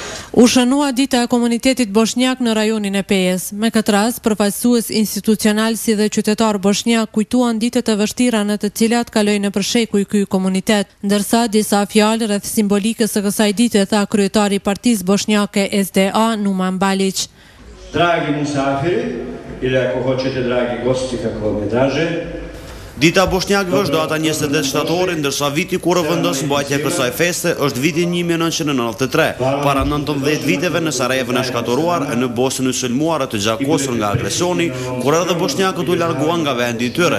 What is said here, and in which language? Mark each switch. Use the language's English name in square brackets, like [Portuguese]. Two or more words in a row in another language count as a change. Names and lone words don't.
[Albanian] U shënua dita e komunitetit bosnjak në rajonin e Pejës. Me këtë rast, përfaqësues institucional si dhe qytetar bosnjak kujtuan ditët e vështira në të cilat kaloi në përshekuj ky komunitet, ndërsa disa fjalë rreth simbolikës së kësaj dite tha kryetari i Partisë Bosnjake SDA Numan Balić. [Bosnian] Dragi musafiri, ili ako hoćete dragi gosti, kako vam je draže, [Albanian] Dita Bosnjakëve është data 28 shtatori, ndërsa viti kur vendos mbajtja e kësaj feste është viti 1993. Para 19 viteve në Sarajevën e shkatoruar e në Bosnjën e sulmuar të gjakosur nga agresioni, kur edhe bosnjakët u larguan nga vendi i tyre.